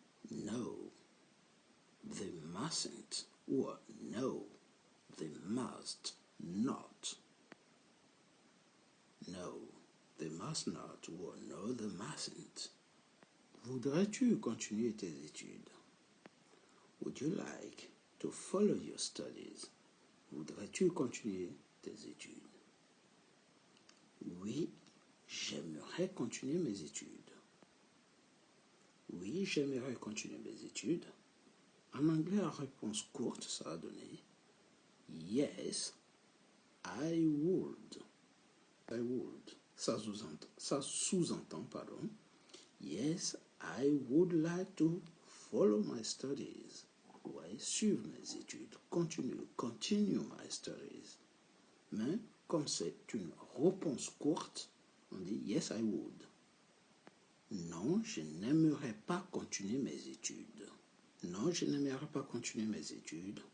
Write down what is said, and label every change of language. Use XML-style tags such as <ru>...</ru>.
<en>No, they mustn't. Or no, they must not. No, they must not. Or no, they mustn't.</en> <fr>Voudrais-tu continuer tes études?</fr> <en>Would you like to follow your studies?</en> <fr>Voudrais-tu continuer tes études? Oui, j'aimerais continuer mes études. Oui, j'aimerais continuer mes études. En anglais, la réponse courte, ça va donner</fr> <en>Yes, I would. I would.</en> <fr>Ça sous-entend, pardon.</fr> <en>Yes, I would like to follow my studies.</en> <fr>Ouais, suivre mes études.</fr> <en>Continue my studies.</en> <fr>Mais comme c'est une réponse courte, on dit</fr> <en>Yes, I would.</en> <fr>Non, je n'aimerais pas continuer mes études. Non, je n'aimerais pas continuer mes études.</fr>